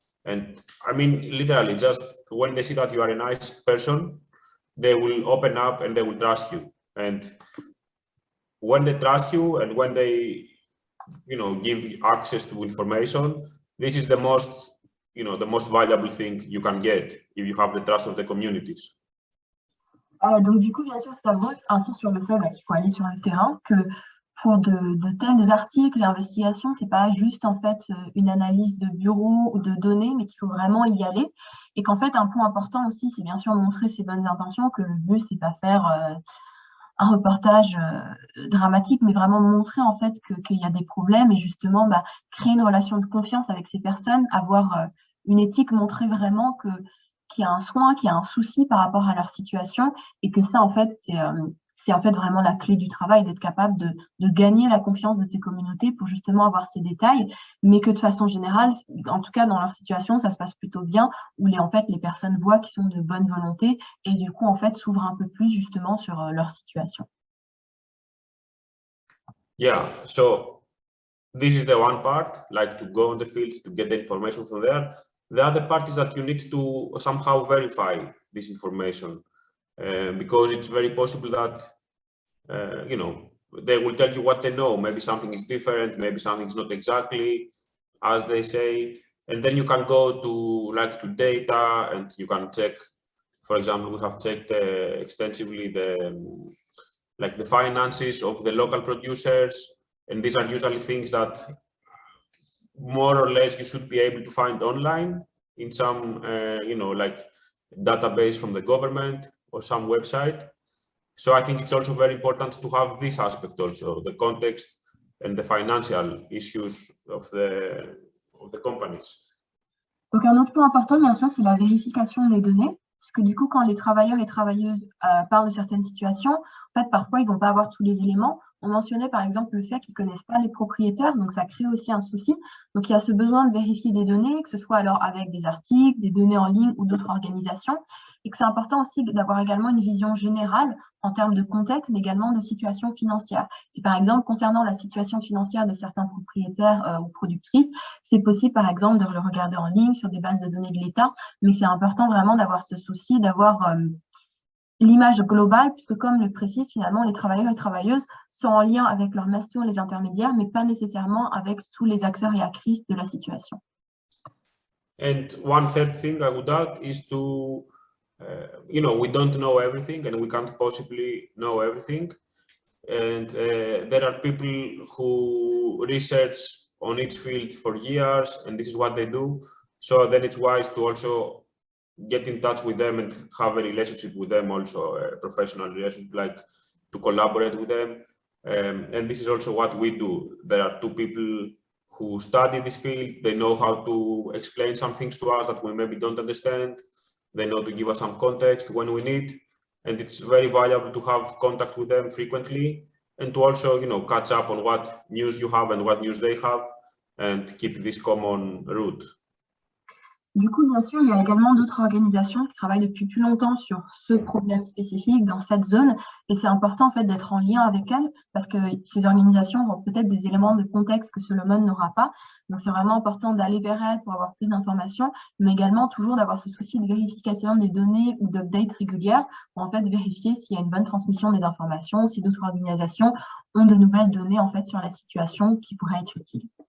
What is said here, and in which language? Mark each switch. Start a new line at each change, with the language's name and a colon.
English: And I mean, literally, just when they see that you are a nice person, they will open up and they will trust you. And when they trust you and when they, give access to information, this is the most, the most valuable thing you can get if you have the trust of the communities.
French: Donc du coup, bien sûr, Stavros insiste sur le fait qu'il faut aller sur le terrain, que pour de tels articles et investigations, c'est pas juste en fait une analyse de bureau ou de données, mais qu'il faut vraiment y aller. Et qu'en fait, un point important aussi, c'est bien sûr montrer ses bonnes intentions, que le but, c'est pas faire un reportage dramatique, mais vraiment montrer en fait qu'il y a des problèmes et justement créer une relation de confiance avec ces personnes, avoir une éthique, montrer vraiment qu'il y a un soin, qu'il y a un souci par rapport à leur situation et que ça en fait c'est en fait vraiment la clé du travail, d'être capable de gagner la confiance de ces communautés pour justement avoir ces détails, mais que de façon générale, en tout cas dans leur situation, ça se passe plutôt bien, où en fait les personnes voient qu'ils sont de bonne volonté et du coup en fait s'ouvrent un peu plus justement sur leur situation.
English: Yeah, so this is the one part, like to go on the field to get the information from there. The other part is that you need to somehow verify this information because it's very possible that you know, they will tell you what they know. Maybe something is different, maybe something is not exactly as they say. And then you can go to data and you can check. For example, we have checked extensively the finances of the local producers, and these are usually things that more or less you should be able to find online in some you know, like database from the government or some website. So I think it's also very important to have this aspect also, the context and the financial issues of the companies.
French: Donc un autre point important, bien sûr, c'est la vérification des données, parce que du coup, quand les travailleurs et travailleuses parlent de certaines situations, en fait, parfois, ils ne vont pas avoir tous les éléments. On mentionnait par exemple le fait qu'ils ne connaissent pas les propriétaires, donc ça crée aussi un souci. Donc il y a ce besoin de vérifier des données, que ce soit alors avec des articles, des données en ligne ou d'autres organisations, et que c'est important aussi d'avoir également une vision générale en termes de contexte, mais également de situation financière. Et par exemple, concernant la situation financière de certains propriétaires ou productrices, c'est possible par exemple de le regarder en ligne sur des bases de données de l'État, mais c'est important vraiment d'avoir ce souci, d'avoir l'image globale, puisque comme le précise finalement, les travailleurs et travailleuses sont en lien avec leurs masters, les intermédiaires, mais pas nécessairement avec tous les acteurs et actrices de la situation.
English: And one third thing I would add is to, you know, we don't know everything and we can't possibly know everything. And there are people who research on each field for years, and this is what they do. So then it's wise to also get in touch with them and have a relationship with them, also a professional relationship, like to collaborate with them. And this is also what we do. There are two people who study this field. They know how to explain some things to us that we maybe don't understand. They know to give us some context when we need. And it's very valuable to have contact with them frequently and to also, you know, catch up on what news you have and what news they have and keep this common route.
French: Du coup, bien sûr, il y a également d'autres organisations qui travaillent depuis plus longtemps sur ce problème spécifique dans cette zone. Et c'est important en fait d'être en lien avec elles parce que ces organisations ont peut-être des éléments de contexte que Solomon n'aura pas. Donc, c'est vraiment important d'aller vers elles pour avoir plus d'informations, mais également toujours d'avoir ce souci de vérification des données ou d'update régulière pour en fait vérifier s'il y a une bonne transmission des informations, si d'autres organisations ont de nouvelles données en fait sur la situation qui pourraient être utiles.